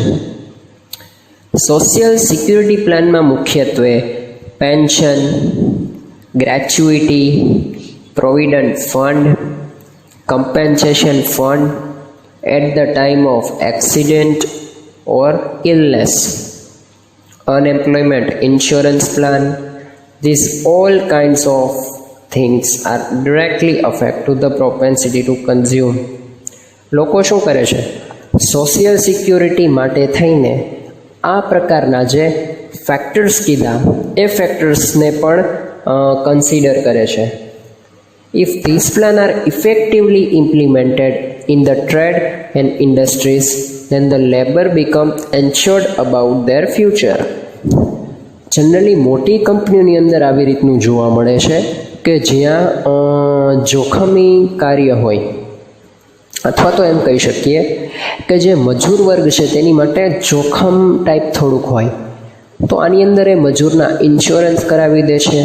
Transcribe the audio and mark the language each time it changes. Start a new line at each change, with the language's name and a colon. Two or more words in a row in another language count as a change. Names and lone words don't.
English: social security
Gujarati: પ્લાનમાં મુખ્યત્વે પેન્શન, ગ્રેચ્યુઇટી,
English: provident fund, compensation fund at the time of accident or illness, unemployment insurance plan, these all kinds of things are directly affect to the propensity to consume.
Gujarati: લોકો શું કરે છે,
English: social security
Gujarati: માટે થઈને આ પ્રકારના જે ફેક્ટર્સ કીધા એ ફેક્ટર્સને પણ કન્સિડર કરે છે.
English: If these plans are effectively implemented in the trade and industries, then the labor become ensured about their future.
Gujarati: જનરલી મોટી કંપનીઓની અંદર આવી રીતનું જોવા મળે છે કે જ્યાં જોખમી કાર્ય હોય, અથવા તો એમ કહી શકીએ કે જે મજૂર વર્ગ છે તેની માટે જોખમ ટાઈપ થોડુંક હોય, તો આની અંદર એ મજૂરના ઇન્સ્યોરન્સ કરાવી દે છે.